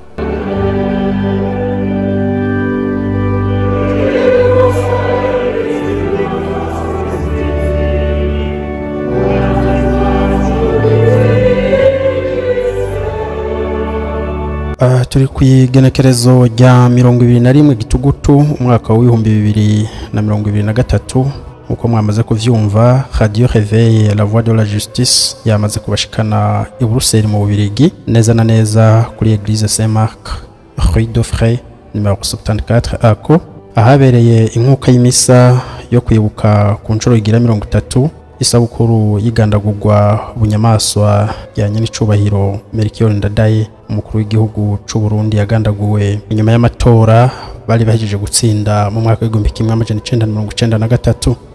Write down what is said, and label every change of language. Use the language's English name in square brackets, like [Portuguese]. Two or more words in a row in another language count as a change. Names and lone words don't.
[Rundi] Turi kwigenekerezo rya 21 Gitugutu umwaka wa 2023, uko mwamaze kuvyumva Radio Réveil la voix de la justice yamaze kubashikana i Bruxelles mu Bubiligi, neza na neza kuri Église Saint-Marc Rue de Frey numero 74 ako, ahabereye inkuka y'imisa yo kwibuka ku nshuro igira 30 isabukuru y'igandagurwa bunyamaswa ya nyenicubahiro Melchior Ndadaye, umukuru w'igihugu c'u Burundi yagandaguwe inyuma y'amatora bari bahejeje gutsinda mu mwaka wa 1993.